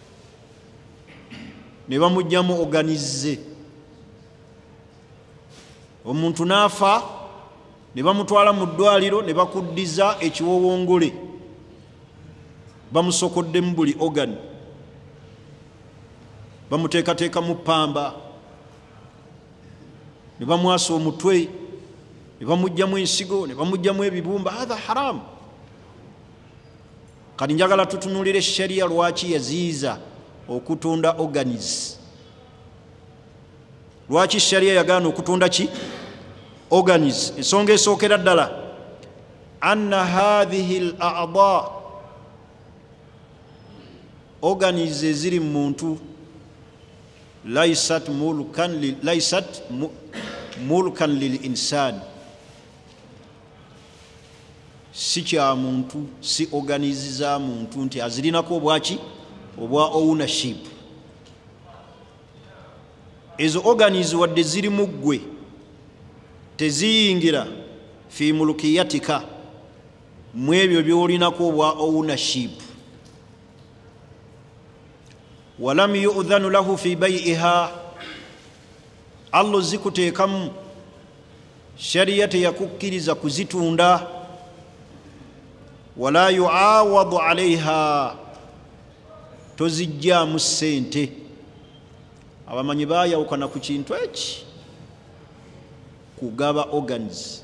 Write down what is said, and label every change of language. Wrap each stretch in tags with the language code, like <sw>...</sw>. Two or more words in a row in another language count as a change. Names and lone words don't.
<lg>ne bamugyamu organize omuntu naafa ne bamutwala mu ddwaliro ne bakuddiza ekiwowongole bamusokoddemu buli organ bamuteekateeka mu ppamba ne bamwasa omutwe ne bamugjamu ensigo ne bamugjamu ebibumba hatha haramu. Kati njagala tutunulire sharia lwaki yaziiza okutunda organis. Lwaki sharia yagaana okutunda ki organis? Ensonga esookera ddala</lg> <ar>أن هذه الأعضاء,</ar> <lg>organis eziri mu muntu</lg> <ar>ليست ملكا للإنسان,</ar> <lg>si kya muntu, si organis za muntu nti azirinako obwaki obwa ownership. Ezo organis wadde ziri mu ggwe teziyingira</lg> <ar>في ملكيتك,</ar> <lg>mu ebyo byolinako obwa ownership.</lg> <ar>ولم يؤذن له في بيعها,</ar> <lg>Allah zikuteekamu, sharia teyakukkiriza kuzitunda.</lg> <ar>ولا يعاوض عليها,</ar> <lg>tozijjaamu ssente. Abamanyi baayawukana ku kintu eki, kugaba organs.</lg>